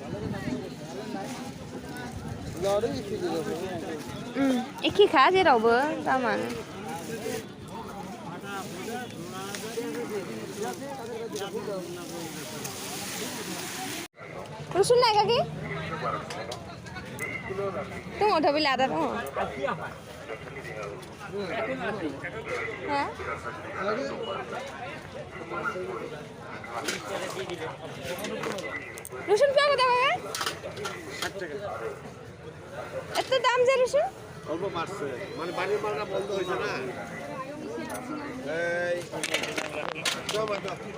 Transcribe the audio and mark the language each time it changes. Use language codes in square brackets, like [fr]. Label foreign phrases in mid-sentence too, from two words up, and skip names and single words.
[brx] एखेखा जेरावबो दामानो रुसुन नायखाखै दङ थ' बे लादा दङ हा [bn] রসুন কত টাকা এত দাম যে রসুন অল্প বাড়ছে মানে বাড়ির মালটা বন্ধ হয়েছে না এই টমেটো